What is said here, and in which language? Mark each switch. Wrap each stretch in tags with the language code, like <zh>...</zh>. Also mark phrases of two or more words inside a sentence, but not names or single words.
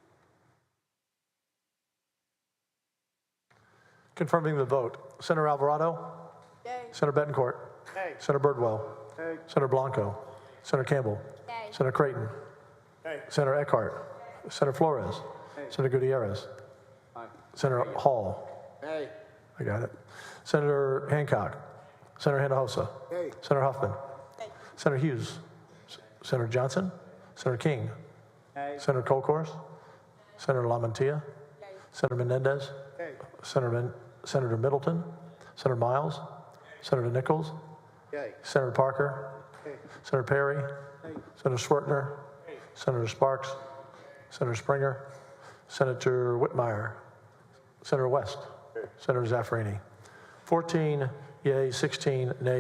<en>Confirming the vote. Senator Alvarado? Yay. Senator Betancourt? Nay. Senator Birdwell? Nay. Senator Blanco? Senator Campbell? Nay. Senator Creighton? Nay. Senator Eckhart? Senator Flores? Senator Gutierrez? Aye. Senator Hall? Nay. I got it. Senator Hancock? Senator Hinojosa? Senator Huffman? Senator Hughes? Senator Johnson? Senator King? Senator Colcourse? Senator Lamantia? Senator Menendez? Senator Middleton? Senator Miles? Senator Nichols? Senator Parker? Senator Perry? Senator Schwartner? Senator Sparks? Senator Springer? Senator Whitmire? Senator West? Senator Zaffarini? 14 yeas, 16 nays.</en>